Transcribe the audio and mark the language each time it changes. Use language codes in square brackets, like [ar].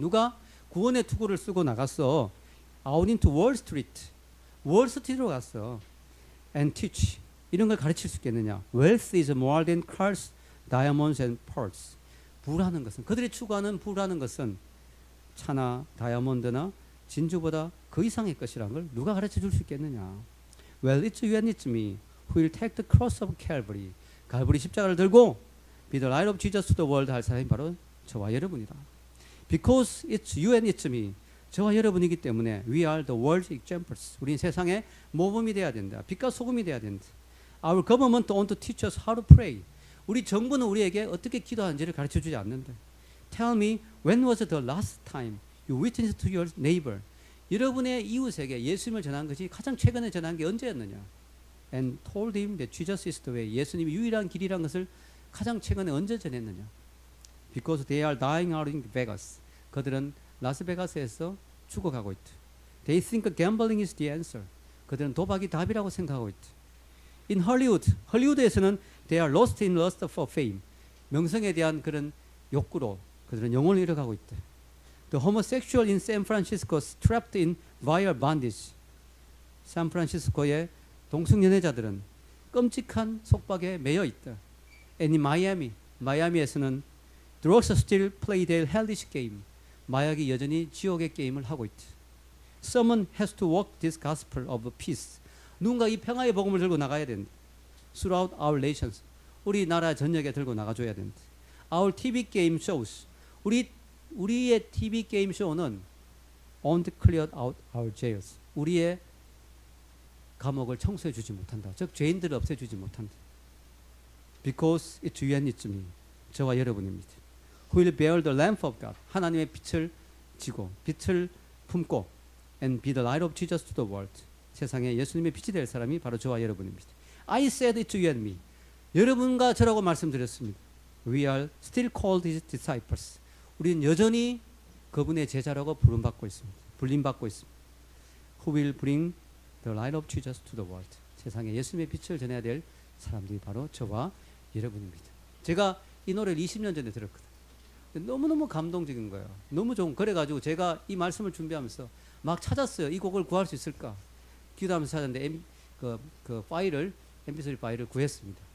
[ko] 누가 구원의 투구를 쓰고 나갔어? [en] Out into Wall Street. [ko] 월스트리트로 갔어. [en] And teach. [ko] 이런 걸 가르칠 수 있겠느냐? [en] Wealth is more than cars, diamonds and pearls. [ko] 부라는 것은, 그들이 추구하는 부라는 것은 차나 다이아몬드나 진주보다 그 이상의 것이라는 걸 누가 가르쳐 줄 수 있겠느냐? [en] Well, it's you and it's me who will take the cross of Calvary. [ko] 갈보리 십자가를 들고 [en] be the light of Jesus to the world [ko] 할 사람이 바로 저와 여러분이다. [en] Because it's you and it's me. [ko] 저와 여러분이기 때문에 [en] we are the world's examples. [ko] 우리는 세상의 모범이 돼야 된다. 빛과 소금이 돼야 된다. [en] Our government want to teach us how to pray. [ko] 우리 정부는 우리에게 어떻게 기도하는지를 가르쳐 주지 않는다. [en] Tell me, when was the last time you witnessed to your neighbor? [ko] 여러분의 이웃에게 예수님을 전한 것이 가장 최근에 전한 게 언제였느냐? [en] And told him that Jesus is the way. [ko] 예수님이 유일한 길이라는 것을 가장 최근에 언제 전했느냐? [en] Because they are dying out in Vegas. [ko] 그들은 라스베가스에서 죽어가고 있다. [en] They think gambling is the answer. [ko] 그들은 도박이 답이라고 생각하고 있다. [en] In Hollywood, [ko] 헐리우드에서는 [en] they are lost in lust for fame. [ko] 명성에 대한 그런 욕구로 그들은 영혼을 잃어가고 있다. [en] The homosexual in San Francisco trapped in vile bondage. [ko] 샌프란시스코의 동성연애자들은 끔찍한 속박에 매여 있다. [en] And in Miami, [ko] 마이애미에서는 [en] drugs still play their hellish game. [ko] 마약이 여전히 지옥의 게임을 하고 있다. [en] Someone has to walk this gospel of peace. [ko] 누군가 이 평화의 복음을 들고 나가야 된다. [en] Throughout our nations. [ko] 우리나라 전역에 들고 나가줘야 된다. [en] Our TV game shows. [ko] 우리의 TV 게임 쇼는 [en] won't clear out our jails. [ko] 우리의 감옥을 청소해 주지 못한다. 즉 죄인들을 없애주지 못한다. [en] Because it's you and it's me. [ko] 저와 여러분입니다. [en] Who will bear the lamp of God. [ko] 하나님의 빛을 지고 빛을 품고 [en] and be the light of Jesus to the world. [ko] 세상에 예수님의 빛이 될 사람이 바로 저와 여러분입니다. [en] I said it to you and me. [ko] 여러분과 저라고 말씀드렸습니다. [en] We are still called his disciples. [ko] 우리는 여전히 그분의 제자라고 부름받고 있습니다. 불림받고 있습니다. [en] Who will bring the light of Jesus to the world. [ko] 세상에 예수님의 빛을 전해야 될 사람들이 바로 저와 여러분입니다. 제가 이 노래를 20년 전에 들었거든요. 너무너무 감동적인 거예요. 너무 좋은. 그래가지고 제가 이 말씀을 준비하면서 막 찾았어요. 이 곡을 구할 수 있을까? 기도하면서 찾았는데 그 파일을 MP3 파일을 구했습니다.